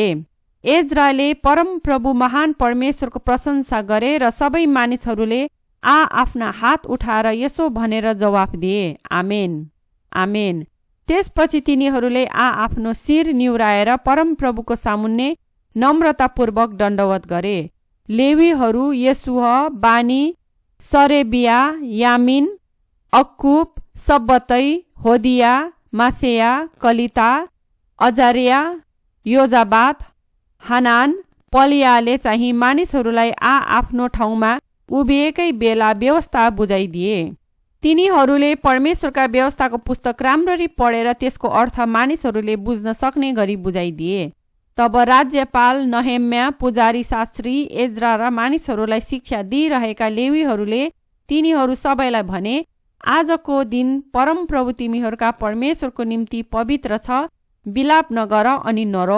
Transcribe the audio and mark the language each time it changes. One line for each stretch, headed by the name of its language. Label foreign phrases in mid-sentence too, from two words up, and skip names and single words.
Nepali: एज्राले परमप्रभु महान परमेश्वरको प्रशंसा गरे र सबै मानिसहरूले आफ्ना हात उठाएर यसो भनेर जवाफ दिए, आमेन, आमेन। त्यसपछि तिनीहरूले आफ्नो शिर निहुराएर परमप्रभुको सामुन्ने नम्रतापूर्वक दण्डवत गरे। लेवीहरू येशुह, बानी, सरेबिया, यामिन, अक्कुब, सब्बतै, होदिया, मासेया, कलिता, अजारिया, योजाबात, हानान, पलियाले चाहिँ मानिसहरूलाई आफ्नो ठाउँमा उभिएकै बेला व्यवस्था बुझाइदिए। तिनीहरूले परमेश्वरका व्यवस्थाको पुस्तक राम्ररी पढेर त्यसको अर्थ मानिसहरूले बुझ्न सक्ने गरी बुझाइदिए। तब राज्यपाल नहेम्या, पुजारी शास्त्री एज्रा र मानिसहरूलाई शिक्षा दिइरहेका लेवीहरूले तिनीहरू सबैलाई भने, आजको दिन परमप्रभु तिमीहरूका परमेश्वरको निम्ति पवित्र छ, विलाप नगर अनि नरौ।